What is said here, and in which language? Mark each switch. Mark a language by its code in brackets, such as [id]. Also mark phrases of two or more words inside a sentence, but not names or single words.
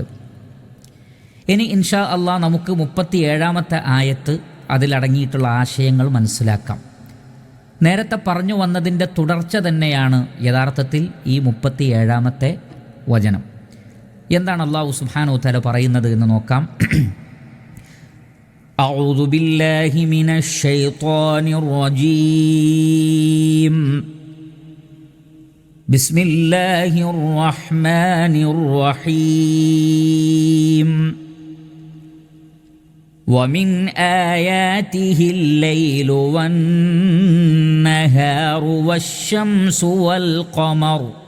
[ml] ഇനി [ar] إن شاء الله [ml] നമുക്ക് 37-ാമത്തെ ആയത്ത് അതിലടങ്ങിയിട്ടുള്ള ആശയങ്ങൾ മനസ്സിലാക്കാം. നേരത്തെ പറഞ്ഞു വന്നതിൻ്റെ തുടർച്ച തന്നെയാണ് യഥാർത്ഥത്തിൽ ഈ 37-ാമത്തെ വചനം. എന്താണ് [ar] الله سبحانه تعالى [ml] പറയുന്നത് എന്ന് നോക്കാം. [ar] أعوذ بالله من الشيطان الرجيم بسم الله الرحمن الرحيم ومن آياته الليل والنهار والشمس والقمر